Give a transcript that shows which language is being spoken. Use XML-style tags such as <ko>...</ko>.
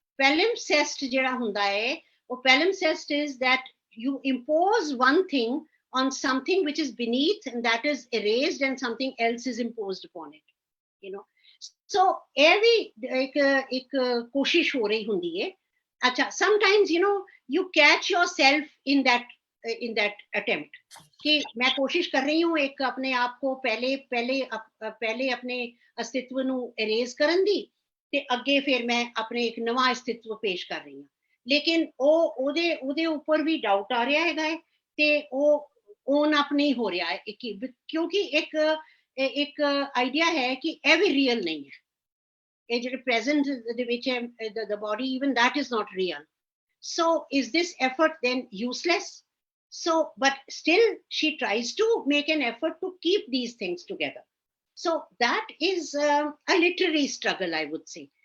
<en>Palimpsest</en> <pa>ਜਿਹੜਾ ਹੁੰਦਾ ਹੈ, ਉਹ</pa> <en>palimpsest is that you impose one thing on something which is beneath and that is erased and something else is imposed upon it, you know.</en> <pa>So ਇਹ ਵੀ ਇੱਕ ਕੋਸ਼ਿਸ਼ ਹੋ ਰਹੀ ਹੁੰਦੀ ਹੈ. ਅੱਛਾ,</pa> <en>sometimes you know you catch yourself in that attempt</en> <hi>कि मैं कोशिश कर रही हूँ एक अपने आप को पहले अपने अस्तित्व</hi> <pa>ਨੂੰ erase ਕਰਨ ਦੀ ਤੇ ਅੱਗੇ ਫਿਰ ਮੈਂ ਆਪਣੇ ਇੱਕ ਨਵਾਂ ਅਸਤਿਤਵ ਪੇਸ਼ ਕਰ ਰਹੀ ਹਾਂ. ਲੇਕਿਨ ਉਹਦੇ ਉੱਪਰ ਵੀ ਡਾਊਟ ਆ ਰਿਹਾ ਹੈਗਾ ਤੇ ਉਹ own up ਨਹੀਂ ਹੋ ਰਿਹਾ ਹੈ, ਕਿਉਂਕਿ ਇੱਕ ਆਈਡੀਆ ਹੈ ਕਿ ਇਹ ਵੀ ਰੀਅਲ ਨਹੀਂ ਹੈ. ਇਹ ਜਿਹੜੇ ਪ੍ਰੈਜ਼ੈਂਟ ਦੇ ਵਿੱਚ ਹੈ,</pa> <en>the body, even that is not real. So is this effort then useless? So, but still she tries to make an effort to keep these things together. So that is a literary struggle, I would say.</en>